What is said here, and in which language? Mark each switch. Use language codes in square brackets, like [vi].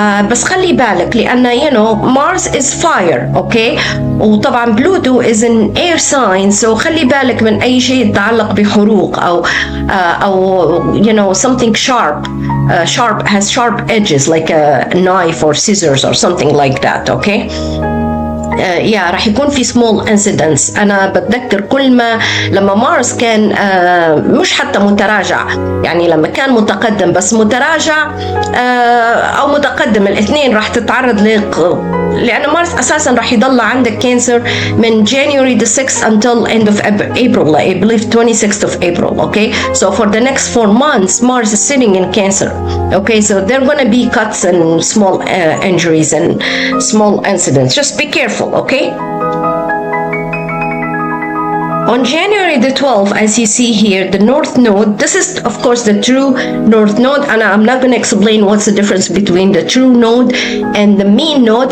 [ar] بس خلي بالك لأن [en] Mars is fire، [ar] أوكي، وطبعا بلوتو [en] is an air sign، so [ar] خلي بالك من أي شيء يتعلق بحروق أو [en] something sharp has sharp edges like a knife or scissors or something like that، [ar] أوكي. راح يكون في [en] small incidents. [ar] أنا بتذكر كل ما لما مارس كان مش حتى متراجع، يعني لما كان متقدم بس متراجع أو متقدم، الاثنين راح تتعرض لأن مارس أساسا راح يضل عندك كانسر من [en] January the 6th until end of April, I believe 26th of April, okay. So for the next 4 months Mars is sitting in Cancer, okay. So there are going to be cuts and small injuries and small incidents. Just be careful, okay. On January the 12th, as you see here, the North Node, this is of course the true North Node, and I'm not going to explain what's the difference between the true node and the mean node.